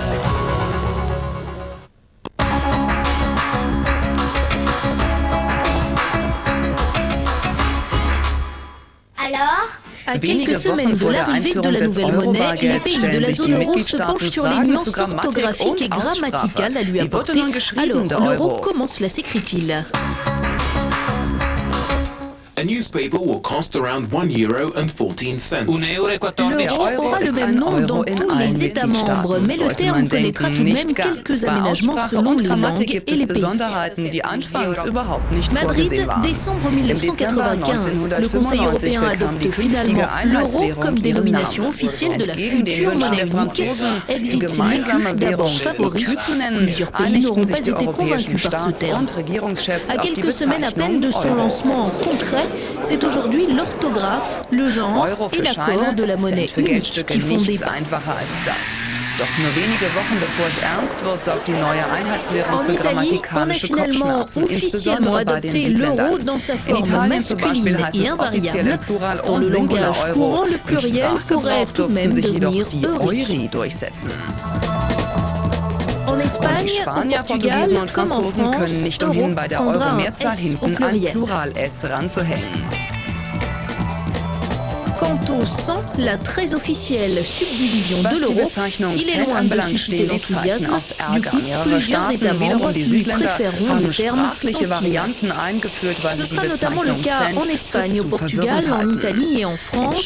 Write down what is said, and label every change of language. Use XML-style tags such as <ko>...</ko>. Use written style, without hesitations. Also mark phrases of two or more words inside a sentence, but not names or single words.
<fr>À quelques semaines de l'arrivée de la nouvelle monnaie, les pays de la zone euro se penchent sur les nuances orthographiques et grammaticales à lui apporter. Alors, l'euro, comment cela s'écrit-il ?</fr> <en>a newspaper will cost around €1.14.</en> <fr>L'euro aura le même nom dans tous les États membres, mais le terme connaîtra tout de même quelques aménagements selon les langues et les pays. Madrid, décembre 1995. Le Conseil européen adopte finalement l'euro comme dénomination officielle de la future monnaie unique. Exit l'écu d'abord favori. Plusieurs pays n'auront pas été convaincus par ce terme. À quelques semaines à peine de son lancement concret, c'est aujourd'hui l'orthographe, le genre et l'accord de la monnaie unique qui font débat.</fr> <de>Doch nur wenige Wochen bevor es ernst wird, sorgt die neue Einheitswährung für grammatikalische Kopfschmerzen, insbesondere bei den Südländern. In Italien zum Beispiel heißt es offiziell im Plural und Singular Euro. Im Sprachgebrauch durften sich jedoch die Euri durchsetzen.</de> <fr>En Espagne,</fr> <de>die Spanier, Portugiesen und Franzosen können nicht umhin, bei der Euro-Mehrzahl hinten ein Plural-S ranzuhängen.</de> <fr>Quant au 100, la très officielle subdivision de l'euro, il est loin de susciter l'enthousiasme. Du coup, plusieurs États membres lui préféreront le terme centime. Ce sera notamment le cas en Espagne, au Portugal, en Italie et en France.</fr>